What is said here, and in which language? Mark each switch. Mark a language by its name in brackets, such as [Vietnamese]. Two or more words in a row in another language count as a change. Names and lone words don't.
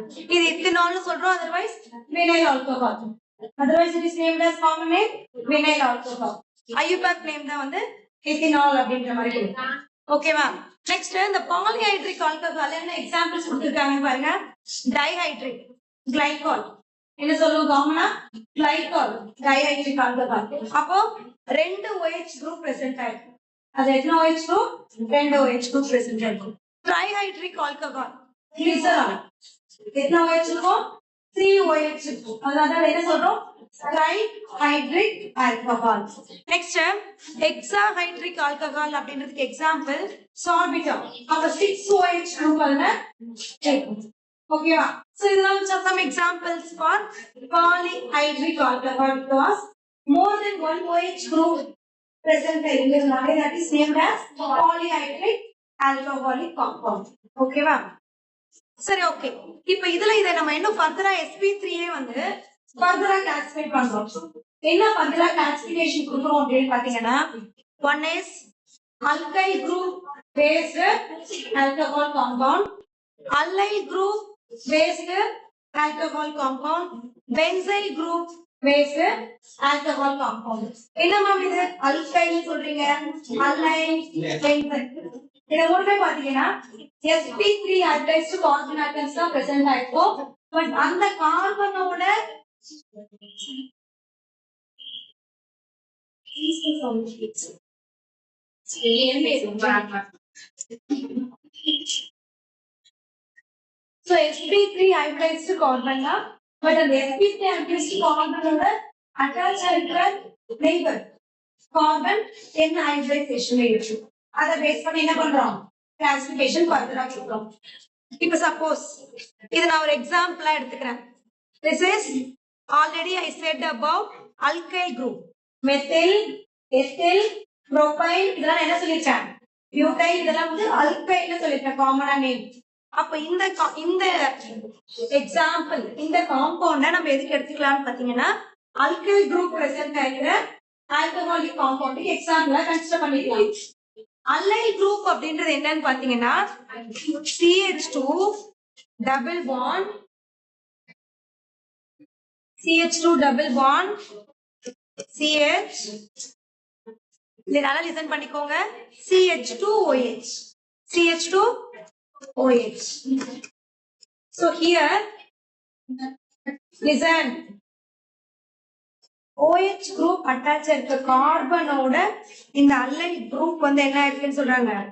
[Tamil] இது ethanol னு சொல்றோம், [English] otherwise vinyl alcohol. Otherwise it is named as common name vinyl alcohol. IUPAC name [Tamil] தான் வந்து ethanol அப்படின்ற மாதிரி இருக்கு. ஓகேவா? நெக்ஸ்ட் இந்த [English] polyhydric alcohol [Tamil] என்ன எக்ஸாம்பிள்ஸ் கொடுத்திருக்காங்க பாருங்க. [English] dihydric glycol [Tamil] என்ன சொல்லுவோம் காமனா? [English] glycol dihydric alcohol. [Tamil] அப்போ ரெண்டு [English] OH group present [Tamil] ஆயிருக்கு. அது எத்தனை [English] OH group? [Tamil] ரெண்டு [English] OH group present [Tamil] ஆயிருக்கு. [English] trihydric alcohol [Tamil] கிளிசரால் எத்தனை OH இருக்கும்? 3 OH இருக்கும். அதனால என்ன சொல்றோம்? [English] trihydric alcohol. next hexahydric alcohol [Tamil] அப்படின்றதுக்கு [English] example sorbitol. [Tamil] அப்ப 6 [English] OH group [Tamil] அதுல இருக்கும். ஓகேவா? [English] So இதெல்லாம் some examples for polyhydric alcohol because more than one OH group present in the body, that is named as polyhydric alcoholic compound. [Tamil] ஓகேவா? சரி, ஓகே. இப்போ இதுல இத நம்ம இன்னும் ஃபர்தரா sp3 வந்து [English] further classify [Tamil] பண்றோம். என்ன [English] further classification [Tamil] கொடுக்கிறோம் அப்படினு பாத்தீங்கன்னா, [English] one is alkyl group based alcohol compound, allyl group based alcohol compound, benzyl group based alcohol compound. [Tamil] என்ன மேம் இது? alkyl சொல்றீங்க, [English] allyl, benzyl. [Tamil] இத மூணுமே பாத்தீங்கன்னா [English] sp3 hybridized carbon atoms [Tamil] தான் present ஆயிருக்கும். பட் அந்த கார்பனோட [English] so sp3 hybridized carbon [Tamil] தான். பட் அந்த [English] sp3 hybridized carbon attach [Tamil] ஆகிற [English] neighbour carbon [Tamil] என்ன ஹைபிரிடைசேஷன்ல இருக்கு. அத பேஸ் பண்ணி என்ன பண்றோம்? [English] classification further [Tamil] கொடுக்கிறோம். இப்போ சப்போஸ் இது நான் ஒரு எக்ஸாம்பிளா எடுத்துக்கிறேன். [English] This is already I said about alkyl group. methyl, ethyl, propyl [Tamil] இதெல்லாம் என்ன சொல்லிருக்கேன்? butyl இதெல்லாம் வந்து alkyl னு சொல்லிருக்கேன் காமனா நேம். அப்ப இந்த எக்ஸாம்பிள் இந்த காம்பவுண்ட நம்ம எதுக்கு எடுத்துக்கலாம்னு பாத்தீங்கன்னா, [English] alkyl group present [Tamil] ஆகிற [English] alcoholic compound [Tamil] எக்ஸாம்பிளா கன்சிடர் பண்ணிக்கலாம். [English] allyl group [Tamil] அப்படின்றது என்னன்னு பாத்தீங்கன்னா, [English] CH2 double bond, CH2 double bond, [Tamil] CH இதனால லிசன் பண்ணிக்கோங்க, CH2OH, CH2OH. [English] So here listen, OH group attach [Tamil] இருக்க கார்பனோட இந்த [English] allyl group [Tamil] வந்து என்ன இருக்குன்னு சொல்றாங்க?